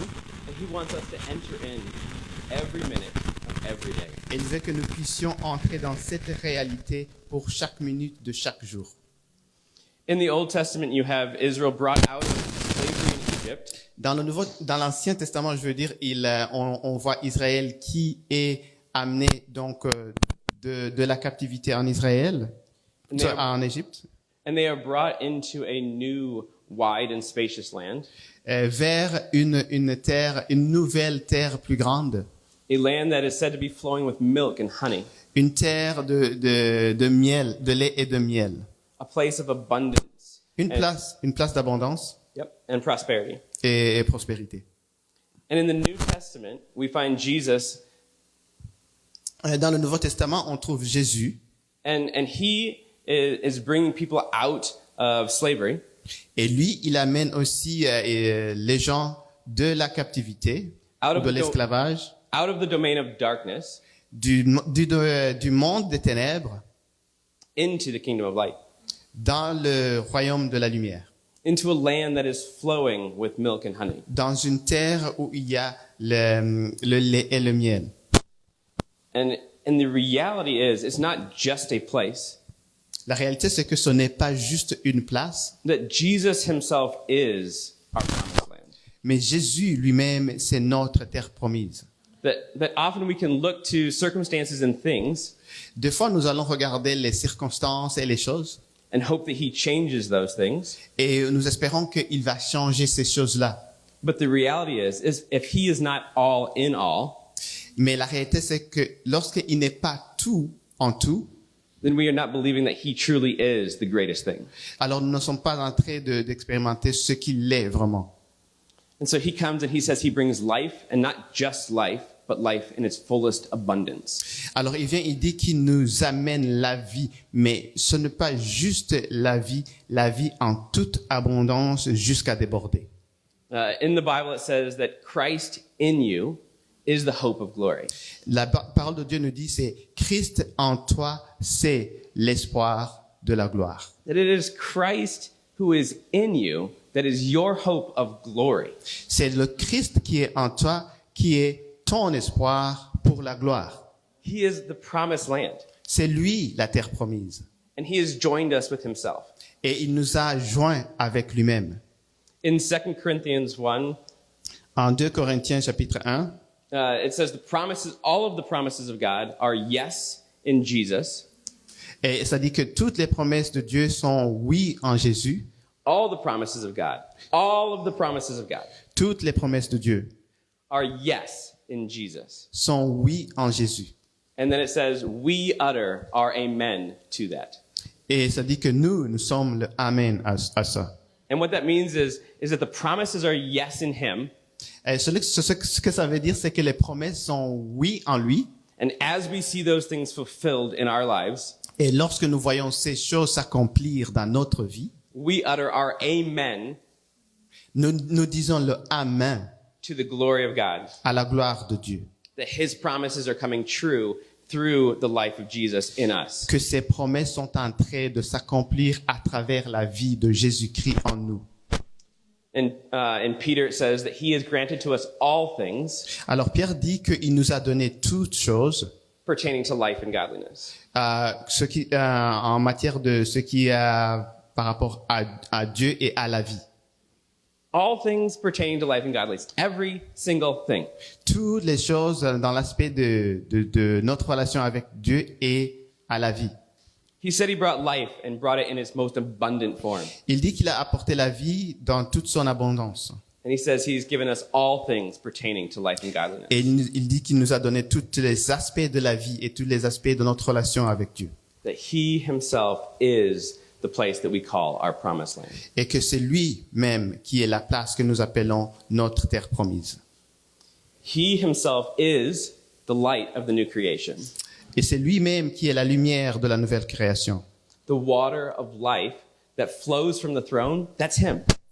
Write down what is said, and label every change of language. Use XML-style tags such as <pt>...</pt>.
<en>And he wants us to enter in every minute of every day.</en> <fr>Et il veut que nous puissions entrer dans cette réalité pour chaque minute de chaque jour.</fr> <en>In the Old Testament, you have Israel brought out of slavery in Egypt.</en> <fr>Dans l'Ancien Testament, je veux dire, on voit Israël qui est amené donc de la captivité en Israël, en Égypte.</fr> <en>And they are brought into a new, wide and spacious land.</en> <fr>Vers une nouvelle terre plus grande.</fr> <en>A land that is said to be flowing with milk and honey.</en> <fr>Une terre de miel, de lait et de miel.</fr> <en>A place of abundance.</en> <fr>Une place d'abondance.</fr> <en>Yep, and prosperity.</en> <fr>Et prospérité.</fr> <en>And in the New Testament, we find Jesus.</en> <fr>Dans le Nouveau Testament, on trouve Jésus.</fr> <en>And he is bringing people out of slavery.</en> <fr>Et lui, il amène aussi les gens de la captivité, de l'esclavage,</fr> <en>out of the domain of darkness,</en> <fr>du monde des ténèbres,</fr> <en>into the kingdom of light,</en> <fr>dans le royaume de la lumière,</fr> <en>into a land that is flowing with milk and honey,</en> <fr>dans une terre où il y a le lait et le miel.</fr> <en>And the reality is, it's not just a place.</en> <fr>La réalité, c'est que ce n'est pas juste une place.</fr> <en>That Jesus himself is our promised land.</en> <fr>Mais Jésus lui-même, c'est notre terre promise.</fr> <en>That often we can look to circumstances and things.</en> <fr>Des fois, nous allons regarder les circonstances et les choses.</fr> <en>And hope that he changes those things.</en> <fr>Et nous espérons qu'il va changer ces choses-là.</fr> <en>But the reality is if he is not all in all.</en> <fr>Mais la réalité, c'est que lorsqu'il n'est pas tout en tout,</fr> <en>then we are not believing that he truly is the greatest thing.</en> <fr>Alors nous ne sommes pas en train d'expérimenter ce qu'il est vraiment.</fr> <en>And so he comes and he says he brings life, and not just life, but life in its fullest abundance.</en> <fr>Alors il vient, il dit qu'il nous amène la vie, mais ce n'est pas juste la vie en toute abondance jusqu'à déborder.</fr> <en>In the Bible it says that Christ in you is the hope of glory.</en> <fr>La parole de Dieu nous dit, c'est Christ en toi, c'est l'espoir de la gloire.</fr> <en>That it is Christ who is in you that is your hope of glory.</en> <fr>C'est le Christ qui est en toi, qui est ton espoir pour la gloire.</fr> <en>He is the promised land.</en> <fr>C'est lui la terre promise.</fr> <en>And he has joined us with himself.</en> <fr>Et il nous a joints avec lui-même.</fr> <en>In 2 Corinthians 1,</en> <fr>en 2 Corinthiens chapitre 1,</fr> <en>it says all of the promises of God are yes in Jesus.</en> <fr>Et ça dit que toutes les promesses de Dieu sont oui en Jésus.</fr> <en>All the promises of God. All of the promises of God.</en> <fr>Toutes les promesses de Dieu</fr> <en>are yes in Jesus.</en> <fr>Sont oui en Jésus.</fr> <en>And then it says we utter our amen to that.</en> <fr>Et ça dit que nous sommes le amen à ça.</fr> <en>And what that means is that the promises are yes in him.</en> <fr>Et ce que ça veut dire, c'est que les promesses sont oui en lui.</fr> <en>And as we see those things fulfilled in our lives,</en> <fr>et lorsque nous voyons ces choses s'accomplir dans notre vie,</fr> <en>we utter our amen.</en> <fr>Nous disons le amen.</fr> <en>To the glory of God.</en> <fr>À la gloire de Dieu.</fr> <en>That his promises are coming true through the life of Jesus in us.</en> <fr>Que ces promesses sont en train de s'accomplir à travers la vie de Jésus-Christ en nous.</fr> <en>And in Peter it says that he has granted to us all things.</en> <fr>Alors Pierre dit qu'il nous a donné toutes choses</fr> <en>pertaining to life and godliness.</en> <fr>En matière de ce qui par rapport à Dieu et à la vie.</fr> <en>All things pertaining to life and godliness. Every single thing.</en> <fr>Toutes les choses dans l'aspect de notre relation avec Dieu et à la vie.</fr> <en>He said he brought life and brought it in its most abundant form.</en> <fr>Il dit qu'il a apporté la vie dans toute son abondance.</fr> <en>And he says he's given us all things pertaining to life and godliness.</en> <fr>Et il dit qu'il nous a donné tous les aspects de la vie et tous les aspects de notre relation avec Dieu.</fr> <en>That he himself is the place that we call our promised land.</en> <fr>Et que c'est lui-même qui est la place que nous appelons notre terre promise.</fr> <en>He himself is the light of the new creation.</en> <fr>Et c'est lui-même qui est la lumière de la nouvelle création.</fr> <en>The water of life that flows from the throne, that's him.</en>